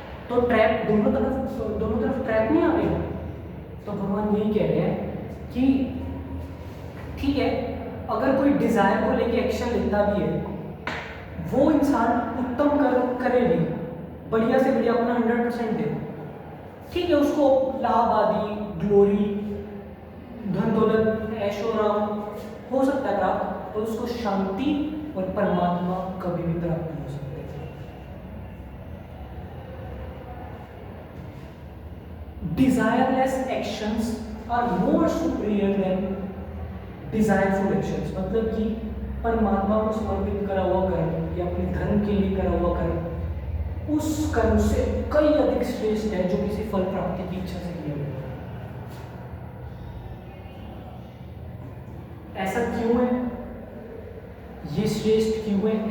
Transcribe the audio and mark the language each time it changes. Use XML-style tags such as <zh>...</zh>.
<hi>तो ट्रैप दोनों तरफ ट्रैप नहीं आ गया। तो भगवान यही कह रहे हैं कि ठीक है, अगर कोई डिजायर को लेके एक्शन लेता भी है, वो इंसान उत्तम कर्म करे भी, बढ़िया से बढ़िया अपना 100% दे, ठीक है, उसको लाभ आदि, ग्लोरी, धन दौलत, ऐशो आराम हो सकता है प्राप्त, और उसको शांति और परमात्मा कभी भी प्राप्त नहीं हो सकते।</hi> <en>Desireless actions are more superior than desireful actions।</en> <hi>मतलब कि परमात्मा को समर्पित करा हुआ कर्म या अपने धर्म के लिए करा हुआ कर्म उस कर्म से कई अधिक श्रेष्ठ है जो किसी फल प्राप्ति की इच्छा से किया गया। ऐसा क्यों है? ये श्रेष्ठ क्यों है?</hi>